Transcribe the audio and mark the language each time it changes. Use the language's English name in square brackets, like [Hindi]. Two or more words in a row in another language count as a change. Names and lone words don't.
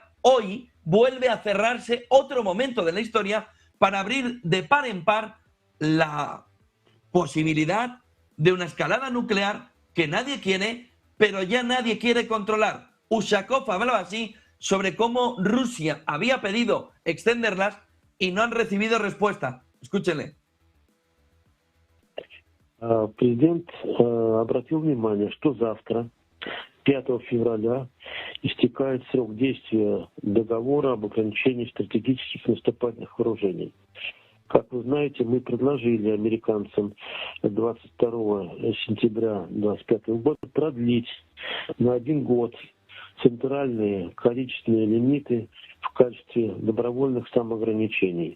[Spanish] Hoy vuelve a cerrarse otro momento de la historia para abrir de par en par la posibilidad de una escalada nuclear que nadie quiere, pero ya nadie quiere controlar. Ushakov hablaba así sobre cómo Rusia había pedido extenderlas y no han recibido respuesta. Escúchele. [Russian] Президент обратил внимание, что завтра, 5 февраля, истекает срок действия договора об ограничении стратегических наступательных вооружений. Как вы знаете, мы предложили американцам 22 сентября 2025 года продлить на 1 год центральные количественные лимиты в качестве добровольных самоограничений.